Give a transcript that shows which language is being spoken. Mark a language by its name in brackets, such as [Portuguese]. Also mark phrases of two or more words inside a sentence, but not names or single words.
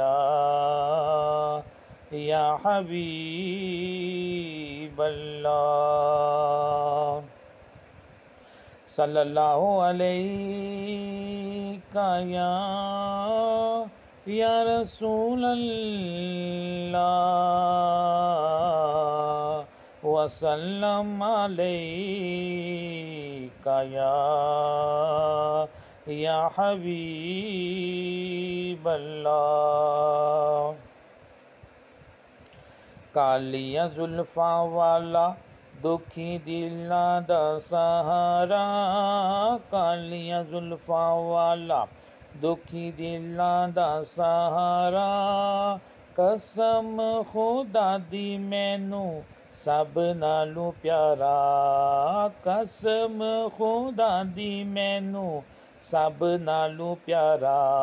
[Arabic] يا حبيب الله صلى الله عليك يا رسول الله وسلم عليك يا حبيب الله. [Punjabi] کالیاں زلفاں والا دکھی دلاں دا سہارا، کالیاں زلفاں والا دکھی دلاں دا سہارا، قسم خدا دی مینوں سب نالوں پیارا، قسم خدا دی مینوں سب نالوں پیارا.